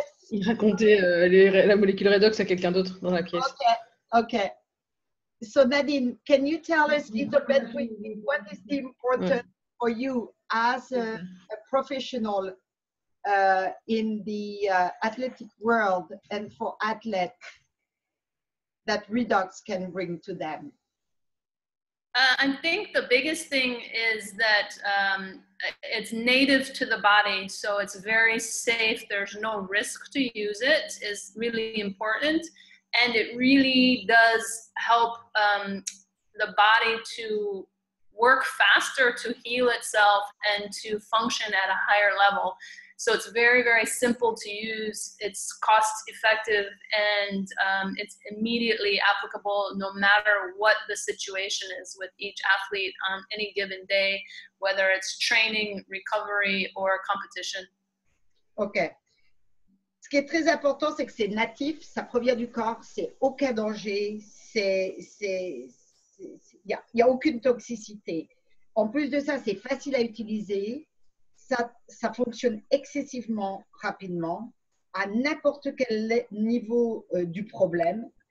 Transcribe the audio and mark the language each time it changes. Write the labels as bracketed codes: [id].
[fr] il racontait la molécule redox à quelqu'un d'autre dans la pièce. [en] Okay. So Nadine, can you tell us, Elizabeth, what is the importance for you as a professional in the athletic world and for athletes that Redox can bring to them? I think the biggest thing is that it's native to the body, so it's very safe. There's no risk to use it, is really important. And it really does help the body to work faster, to heal itself, and to function at a higher level. So it's very, very simple to use. It's cost effective, and it's immediately applicable no matter what the situation is with each athlete on any given day, whether it's training, recovery, or competition. OK. [fr] Ce qui est très important, c'est que c'est natif, ça provient du corps, c'est aucun danger, il n'y a aucune toxicité. En plus de ça, c'est facile à utiliser. Ça fonctionne excessivement rapidement, à n'importe quel niveau du problème.